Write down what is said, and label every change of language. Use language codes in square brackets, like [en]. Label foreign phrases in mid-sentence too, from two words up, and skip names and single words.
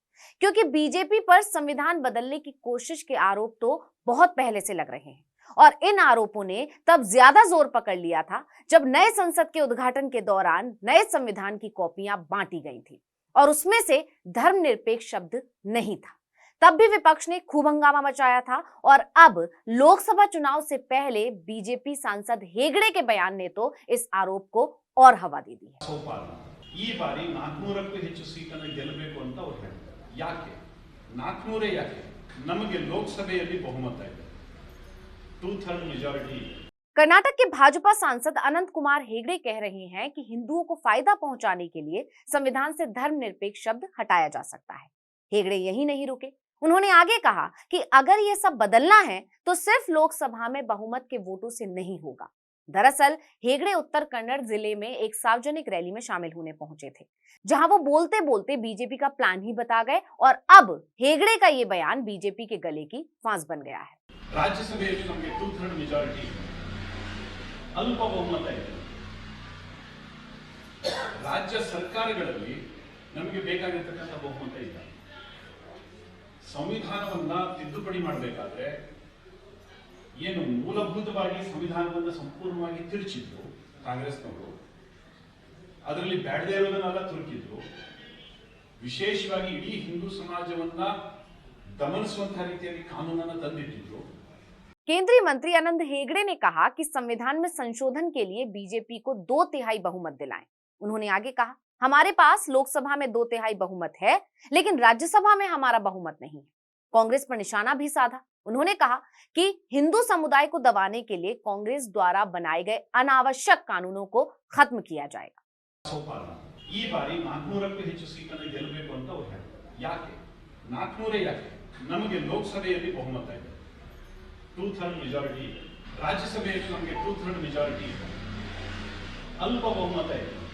[hi] क्योंकि बीजेपी पर संविधान बदलने की कोशिश के आरोप तो बहुत पहले से लग रहे हैं और इन आरोपों ने तब ज्यादा जोर पकड़ लिया था जब नए संसद के उद्घाटन के दौरान नए संविधान की कॉपियां बांटी गई थी और उसमें से धर्मनिरपेक्ष शब्द नहीं था। तब भी विपक्ष ने खूब हंगामा मचाया था और अब लोकसभा चुनाव से पहले बीजेपी सांसद हेगड़े के बयान ने तो इस आरोप को और हवा दे दी है। [kn] ಈ ಬಾರಿ 400ಕ್ಕೂ ಹೆಚ್ಚು ಸೀಟನ್ನು ಗೆಲ್ಲಬೇಕು ಅಂತ ಅವರು ಹೇಳಿದ್ದಾರೆ. ಯಾಕೆ 400 ಯಾಕೆ? ನಮಗೆ ಲೋಕಸಭೆಯಲ್ಲಿ ಬಹುಮತ ಇದೆ, 2/3 मेजॉरिटी। [hi] कर्नाटक के भाजपा सांसद अनंत कुमार हेगड़े कह रहे हैं कि हिंदुओं को फायदा पहुंचाने के लिए संविधान से धर्मनिरपेक्ष शब्द हटाया जा सकता है। हेगड़े यही नहीं रुके, उन्होंने आगे कहा कि अगर ये सब बदलना है तो सिर्फ लोकसभा में बहुमत के वोटों से नहीं होगा। दरअसल हेगड़े उत्तर कन्नड़ जिले में एक सार्वजनिक रैली में शामिल होने पहुंचे थे, जहां वो बोलते बोलते बीजेपी का प्लान ही बता गए और अब हेगड़े का ये बयान बीजेपी के गले की फांस बन गया है। [kn] राज्यसभೆಯಲ್ಲಿ ನಮಗೆ 2/3 मेजॉरिटी ಅಲ್ಪ ಬಹುಮತ ಇದೆ. ರಾಜ್ಯ ಸರ್ಕಾರಗಳಲ್ಲಿ ನಮಗೆ ಬೇಕಾಗಿರತಕ್ಕಂತ ಬಹುಮತ ಇಲ್ಲ. ಸಂವಿಧಾನವನ್ನ ತಿದ್ದುಪಡಿ ಮಾಡಬೇಕಾದ್ರೆ ಏನು ಮೂಲಭೂತವಾಗಿ ಸಂವಿಧಾನವನ್ನ ಸಂಪೂರ್ಣವಾಗಿ ತಿರುಚಿದ್ರು ಕಾಂಗ್ರೆಸ್ನವರು, ಅದರಲ್ಲಿ ಬ್ಯಾಡದೇ ಇರೋದನ್ನೆಲ್ಲ ತುರುಕಿದ್ರು, ವಿಶೇಷವಾಗಿ ಇಡೀ ಹಿಂದೂ ಸಮಾಜವನ್ನ ದಮನಿಸುವಂತಹ ರೀತಿಯಲ್ಲಿ ಕಾನೂನನ್ನು ತಂದಿಟ್ಟಿದ್ರು। [hi] केंद्रीय मंत्री आनंद हेगड़े ने कहा कि संविधान में संशोधन के लिए बीजेपी को 2/3 बहुमत दिलाएं। उन्होंने आगे कहा, हमारे पास लोकसभा में 2/3 बहुमत है, लेकिन राज्यसभा में हमारा बहुमत नहीं है। कांग्रेस पर निशाना भी साधा। उन्होंने कहा कि हिंदू समुदाय को दबाने के लिए कांग्रेस द्वारा बनाए गए अनावश्यक कानूनों को खत्म किया जाएगा। [kn] ಈ ಬಾರಿ 400ಕ್ಕೂ ಹೆಚ್ಚು ಸೀಟನ್ನು ಗೆಲ್ಲಬೇಕು ಅಂತ ಅವರು ಹೇಳಿದ್ದಾರೆ. ಯಾಕೆ 400 ಯಾಕೆ? ನಮಗೆ ಲೋಕಸಭೆಯಲ್ಲಿ ಬಹುಮತ ಇದೆ, 2/3 मेजॉरिटी ಇದೆ. ರಾಜ್ಯಸಭೆಯಲ್ಲಿ ನಮಗೆ 2/3 मेजॉरिटी ಇದೆ, ಅಲ್ಪ ಬಹುಮತ ಇದೆ.